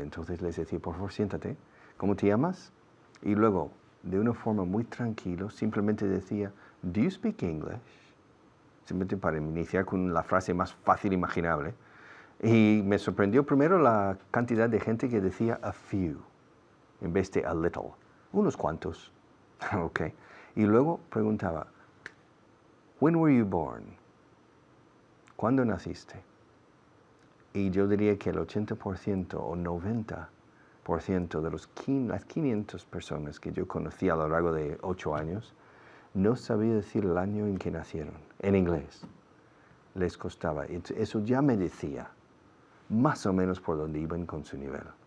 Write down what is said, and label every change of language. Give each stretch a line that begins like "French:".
Spanish: Entonces les decía, por favor, siéntate, ¿cómo te llamas? Y luego, de una forma muy tranquila, simplemente decía,
English: ¿Do you speak English?
Spanish: Simplemente para iniciar con la frase más fácil imaginable. Y me sorprendió primero la cantidad de gente que decía
English: a few,
Spanish: en vez de
English: a little.
Spanish: Unos cuantos. Ok. Y luego preguntaba,
English: when were you born?
Spanish: ¿Cuándo naciste? Y yo diría que el 80% o 90% de las 500 personas que yo conocí a lo largo de 8 años no sabía decir el año en que nacieron, en inglés. Les costaba. Eso ya me decía más o menos por dónde iban con su nivel.